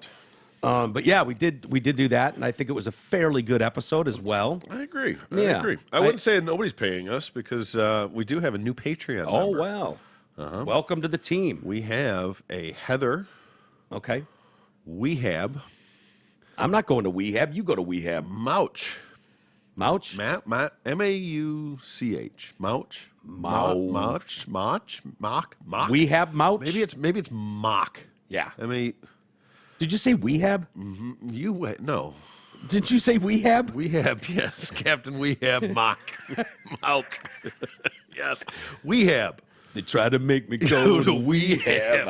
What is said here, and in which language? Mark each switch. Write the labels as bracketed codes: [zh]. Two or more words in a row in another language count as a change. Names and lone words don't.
[en] But yeah, we did do that, and I think it was a fairly good episode as well. I agree. Yeah. I wouldn't say nobody's paying us because we do have a new Patreon member. Oh, well. Welcome to the team. We have a Heather. Okay. Wehab. I'm not going to Wehab. You go to Wehab. Mouch. Mouch? M-A-U-C-H. Mouch. Mouch. Mock. Wehab Mouch? Maybe it's mock. Yeah. Did you say Wehab? Mm-hmm. No. Did you say Wehab? Wehab, yes. Captain Wehab Mock. Mock. Yes. Wehab. They tried to make me go to Wehab.